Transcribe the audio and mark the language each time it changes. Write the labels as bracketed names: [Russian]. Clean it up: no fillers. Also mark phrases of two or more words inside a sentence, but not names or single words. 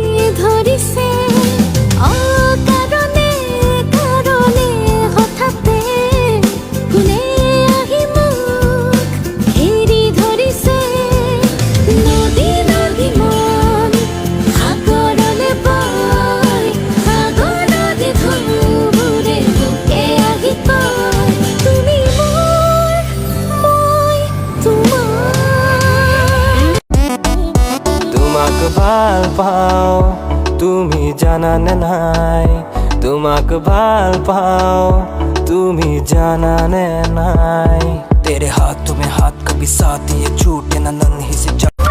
[Assamese] ধৰিছে অকাৰণে কাৰণে হঠাতে কোনে আহি মোক এৰি ধৰিছে নদী নদী মন সাগৰলে বয় সাগৰ নদী ঢৌবোৰে বুকে আহি কয় তুমি তোমাক ভাল পাওঁ তুমি জানানে নাই তোমাক ভাল পাওঁ তুমি জানানে নাই [Hindi] तेरे हाथों में हाथ कभी साथ ये छूटे ना नन्ही से